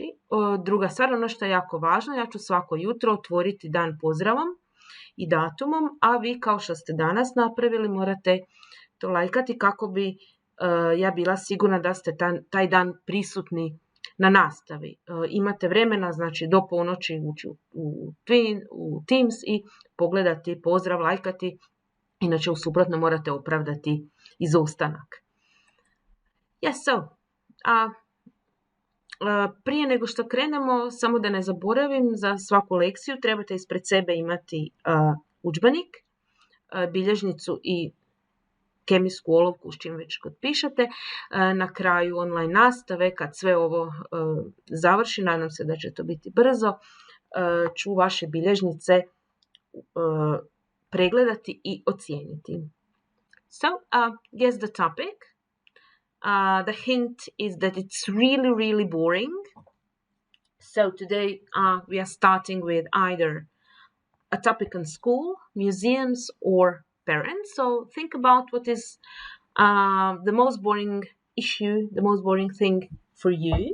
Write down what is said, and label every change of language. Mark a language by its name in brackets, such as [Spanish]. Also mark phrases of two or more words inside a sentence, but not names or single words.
[Croatian] Druga stvar, ono što je jako važno, ja ću svako jutro otvoriti dan pozdravom i datumom, a vi kao što ste danas napravili morate to lajkati kako bi ja bila sigurna da ste taj dan prisutni na nastavi. Imate vremena, znači do ponoći ući u Teams i pogledati pozdrav, lajkati, inače u suprotno morate opravdati izostanak. [English] Yes, so, [Croatian] prije nego što krenemo, samo da ne zaboravim, za svaku lekciju trebate ispred sebe imati udžbenik, bilježnicu i kemijsku olovku s čim već kod pišete. Na kraju online nastave, kad sve ovo završi, nadam se da će to biti brzo, ću vaše bilježnice pregledati i ocijeniti. [English] So, guess the topic. The hint is that it's really, really boring. So today we are starting with either a topic on school, museums, or parents. So think about what is the most boring issue, the most boring thing for you.